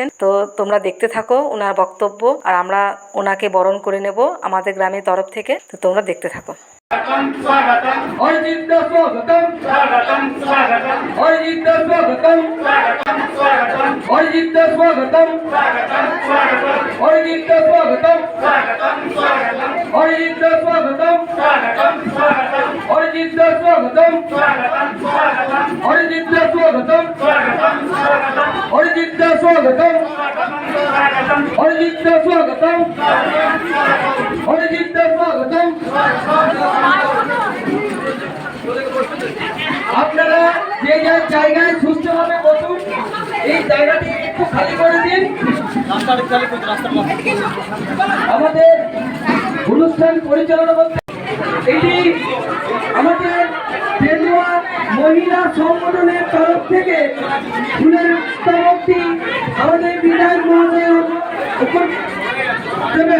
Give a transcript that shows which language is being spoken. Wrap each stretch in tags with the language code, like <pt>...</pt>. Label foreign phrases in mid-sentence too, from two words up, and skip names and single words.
<bn>তো তোমরা দেখতে থাকো ওনার বক্তব্য, আর আমরা ওনাকে বরণ করে নেব আমাদের গ্রামের তরফ থেকে। তো তোমরা দেখতে থাকো। অরিজিৎ দা স্বাগতম, স্বাগতম, স্বাগতম। অরিজিৎ দা স্বাগতম, স্বাগতম, স্বাগতম। অরিজিৎ দা স্বাগতম, স্বাগতম, স্বাগতম। অরিজিৎ দা স্বাগতম, স্বাগতম, স্বাগতম। অরিজিৎ দা স্বাগতম, স্বাগতম, স্বাগতম। অরিজিৎ দা স্বাগতম, স্বাগতম, স্বাগতম। অরিজিৎ দা স্বাগতম, স্বাগতম, স্বাগতম। অরিজিৎ দা স্বাগতম, স্বাগতম, স্বাগতম। অরিজিৎ দা স্বাগতম, স্বাগতম। অরিজিৎ দা স্বাগতম। আপনারা যে যার জায়গায় সুস্থভাবে বসুন, এই জায়গাটি একটু খালি করে দিন। আমাদের অনুষ্ঠান পরিচালনা করতে এটি আমাদের বেলুয়া মহিলা সংগঠনের তরফ থেকে ফুলের তরফটি আমাদের বিধায়ক মহোদয় উপর দেবেন।</bn>